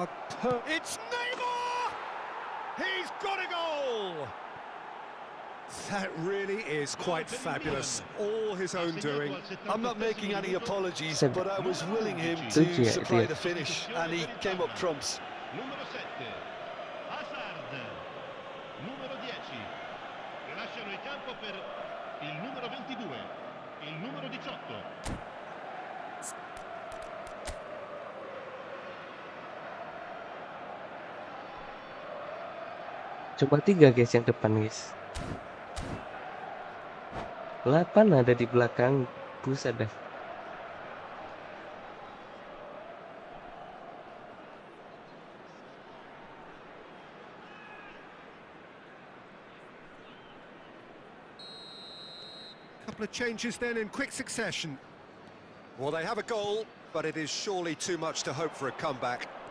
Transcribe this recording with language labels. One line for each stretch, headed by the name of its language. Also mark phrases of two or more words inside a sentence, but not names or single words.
English: It's Neymar! He's got a goal! That really is quite fabulous. All his own doing. I'm not making any apologies, but I was willing him to supply the finish, and he came up trumps.
Italian: Numero 7, Hazard. Numero 10, lasciano il campo per il numero 22, il numero 18.
Indonesian: Coba 3 guys yang depan guys. 8 ada di belakang, buset dah.
English: Couple of changes then in quick succession. Well, they have a goal, but it is surely too much to hope for a comeback.